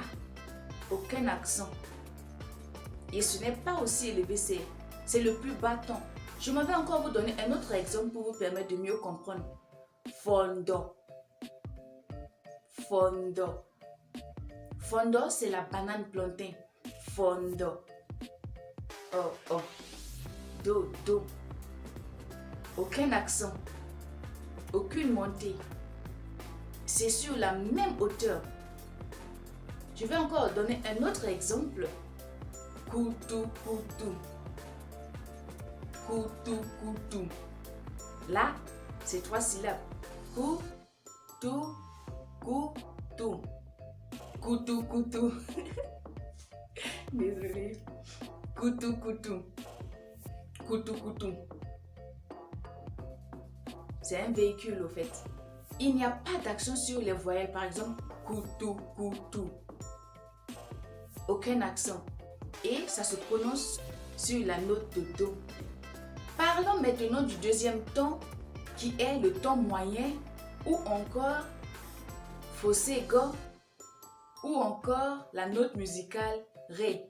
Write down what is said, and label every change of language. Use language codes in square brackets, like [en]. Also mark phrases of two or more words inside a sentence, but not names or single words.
[fr] Aucun accent. Et ce n'est pas aussi élevé, c'est le plus bas ton. Je m'en vais encore vous donner un autre exemple pour vous permettre de mieux comprendre. Fondo. Fondo. Fondo, c'est la banane plantain. Fondo. Oh, oh. Do, do. Aucun accent. Aucune montée. C'est sur la même hauteur. Je vais encore donner un autre exemple. Koutou, koutou. Koutou, koutou. Là, c'est 3 syllabes. Koutou, koutou. Koutou, koutou. Désolée. Koutou, koutou. Koutou, koutou. C'est un véhicule au fait. Il n'y a pas d'accent sur les voyelles. Par exemple, koutou, koutou. Aucun accent. Et ça se prononce sur la note de do. Parlons maintenant du deuxième ton qui est le ton moyen ou encore fossé go ou encore la note musicale ré.